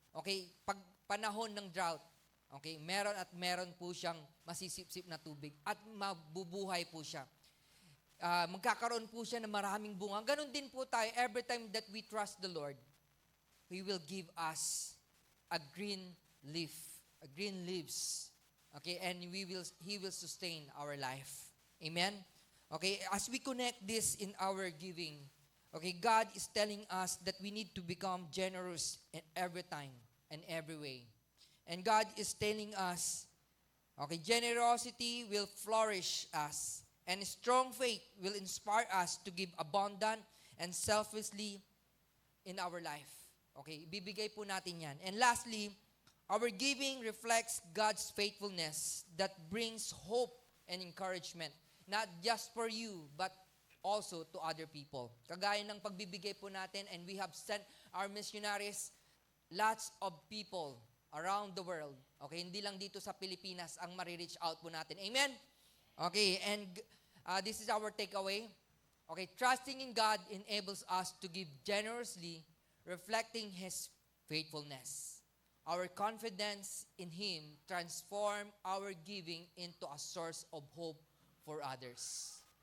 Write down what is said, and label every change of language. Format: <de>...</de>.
<tl>Okay, pag panahon ng drought, okay, meron po siyang masisipsip na tubig at mabubuhay po siya. Magkakaroon po siya ng maraming bunga. Ganon din po tayo,</tl> <en>every time that we trust the Lord, He will give us a green leaves. Okay, and He will sustain our life. Amen? Okay, as we connect this in our giving, okay, God is telling us that we need to become generous in every time and every way. And God is telling us, okay, generosity will flourish us. And strong faith will inspire us to give abundant and selflessly in our life. Okay,</en> <tl>ibibigay po natin yan.</tl> <en>And lastly, our giving reflects God's faithfulness that brings hope and encouragement. Not just for you, but also to other people.</en> <tl>Kagaya ng pagbibigay po natin,</tl> <en>and we have sent our missionaries, lots of people around the world.</en> <tl>Okay, hindi lang dito sa Pilipinas ang ma-reach out po natin.</tl> <en>Amen? Okay, and this is our takeaway. Okay, trusting in God enables us to give generously, reflecting His faithfulness. Our confidence in Him transform our giving into a source of hope for others.</en>